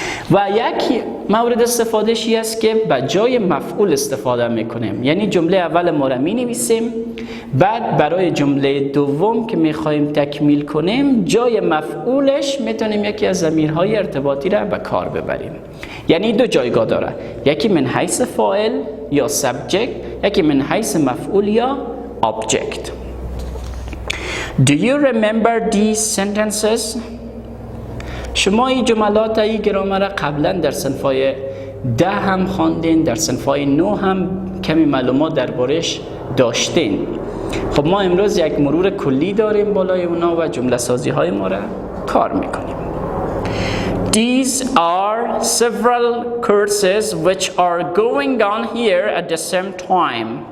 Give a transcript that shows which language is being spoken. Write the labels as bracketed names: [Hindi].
[Persian] و یک مورد استفادهشی است که به جای مفعول استفاده میکنیم، یعنی جمله اول ما را می نویسیم، بعد برای جمله دوم که میخوایم تکمیل کنیم جای مفعولش میتونیم یکی از ضمیرهای ارتباطی را به کار ببریم. یعنی دو جایگاه داره، یکی من حیث فاعل یا subject، یکی من حیث مفعول یا object. [English] Do you remember these sentences? [Persian] شما این جملات ای گرامر قبلا در صنفای 10 هم خواندین، در صنفای 9 هم کمی معلومات دربارش داشتین. خب ما امروز یک مرور کلی داریم بالای اونا و جمله سازی های ما را کار میکنیم. [English] These are several courses which are going on here at the same time.